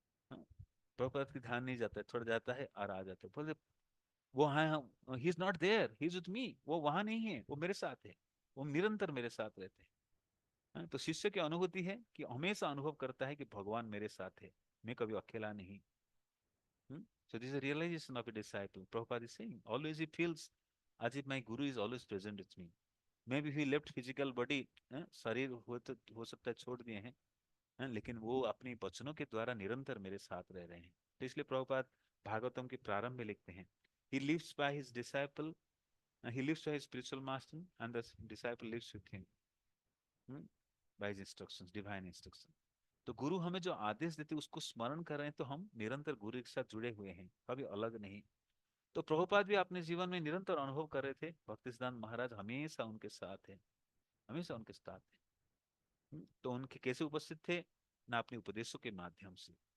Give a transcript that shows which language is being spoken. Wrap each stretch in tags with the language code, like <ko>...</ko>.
<hi>हाँ, प्रभुपाद की ध्यान नहीं जाता है, थोड़ा जाता है और आ जाता है, बोले वो हाँ,</hi> <en>he is not there, he is with me,</en> <hi>वो वहां नहीं है, वो मेरे साथ है, वो निरंतर मेरे साथ रहते हैं। हाँ, तो शिष्य की अनुभूति है कि हमेशा अनुभव करता है कि भगवान मेरे साथ है, मैं कभी अकेला नहीं।</hi> <en>So this is a realization of a disciple. Prabhupada is saying, always he feels as if my guru is always present with me. Maybe he left physical body,</en> <hi>शरीर हो सकता है छोड़ दिए हैं, लेकिन वो अपनी वचनों के द्वारा निरंतर मेरे साथ रह रहे हैं। तो इसलिए प्रभुपाद भागवतम के प्रारंभ में लिखते हैं,</hi> <en>he lives by his disciple, he lives by his spiritual master and the disciple lives with him, hmm, by his instructions, divine instructions।</en> <hi>तो गुरु हमें जो आदेश देते उसको स्मरण कर रहे हैं, तो हम निरंतर गुरु के साथ जुड़े हुए हैं, कभी अलग नहीं। तो प्रभुपाद भी अपने जीवन में निरंतर अनुभव कर रहे थे, भक्ति सिद्धांत महाराज हमेशा उनके साथ है, हमेशा उनके साथ है। तो उनके कैसे उपस्थित थे? ना अपने उपदेशों के माध्यम से,</hi>